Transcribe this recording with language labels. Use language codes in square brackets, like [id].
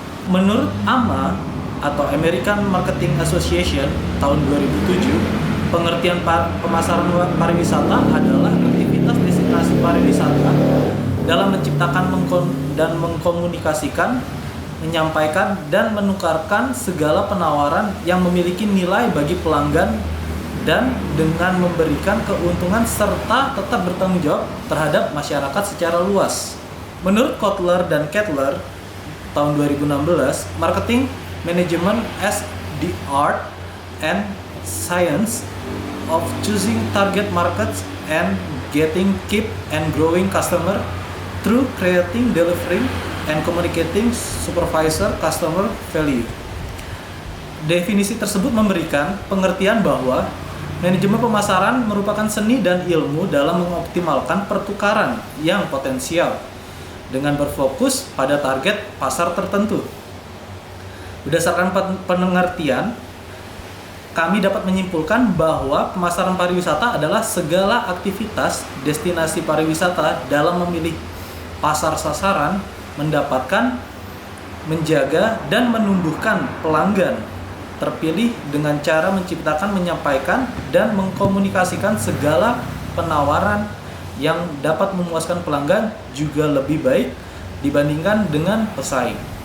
[id] Menurut AMA atau American Marketing Association tahun 2007, pengertian pemasaran pariwisata adalah aktivitas destinasi pariwisata dalam menciptakan dan mengkomunikasikan, menyampaikan dan menukarkan segala penawaran yang memiliki nilai bagi pelanggan dan dengan memberikan keuntungan serta tetap bertanggung jawab terhadap masyarakat secara luas. Menurut Kotler dan Kettler tahun 2016, [en] marketing management as the art and science of choosing target markets and getting, keep and growing customer through creating, delivering and communicating supervisor customer value. [id] Definisi tersebut memberikan pengertian bahwa manajemen pemasaran merupakan seni dan ilmu dalam mengoptimalkan pertukaran yang potensial dengan berfokus pada target pasar tertentu. Berdasarkan pengertian, kami dapat menyimpulkan bahwa pemasaran pariwisata adalah segala aktivitas destinasi pariwisata dalam memilih pasar sasaran, mendapatkan, menjaga, dan menumbuhkan pelanggan terpilih dengan cara menciptakan, menyampaikan, dan mengkomunikasikan segala penawaran yang dapat memuaskan pelanggan juga lebih baik dibandingkan dengan pesaing.